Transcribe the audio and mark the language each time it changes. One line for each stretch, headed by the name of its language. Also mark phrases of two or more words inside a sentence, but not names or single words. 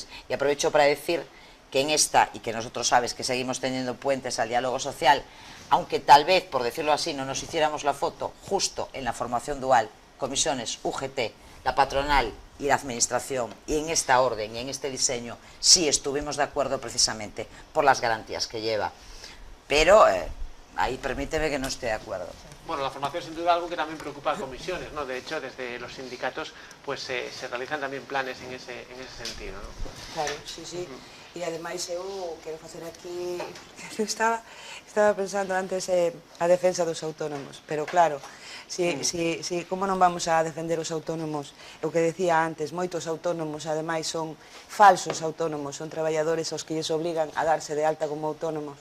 Spanish: Y aprovecho para decir que en esta, y que nosotros sabes que seguimos teniendo puentes al diálogo social, aunque tal vez, por decirlo así, no nos hiciéramos la foto, justo en la formación dual, comisiones, UGT, la patronal y la administración, y en esta orden y en este diseño, sí estuvimos de acuerdo precisamente por las garantías que lleva. Pero ahí permíteme que no esté de acuerdo. Bueno, la formación sin duda algo que también preocupa a comisiones, ¿no? De hecho, desde los sindicatos pues se realizan también planes en ese sentido, ¿no? Claro, sí.
Galician: E ademais eu quero facer aquí, eu estaba pensando antes a defensa dos autónomos, pero claro, como non vamos a defender os autónomos? O que decía antes, moitos autónomos ademais son falsos autónomos, son traballadores aos que lles obligan a darse de alta como autónomos.